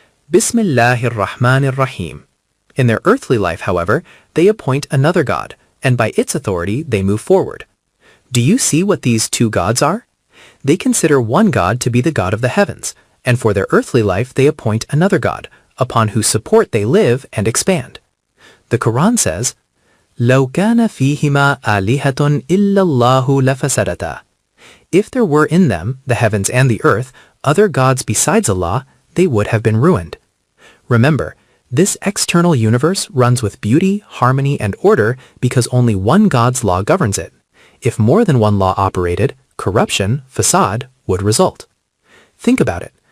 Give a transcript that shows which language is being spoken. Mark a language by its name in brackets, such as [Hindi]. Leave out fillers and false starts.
[English] Bismillahir Rahmanir Rahim. In their earthly life, however, they appoint another God, and by its authority they move forward. Do you see what these 2 gods are? They consider one God to be the God of the heavens, and for their earthly life they appoint another God, upon whose support they live and expand. The Quran says, [Arabic] لَوْ كَانَ فِيهِمَا آلِهَةٌ إِلَّا اللَّهُ لَفَسَدَتَا. [English] If there were in them, the heavens and the earth, other gods besides Allah, they would have been ruined. Remember, this external universe runs with beauty, harmony, and order because only one God's law governs it. If more than one law operated, corruption, fasad, would result. Think about it.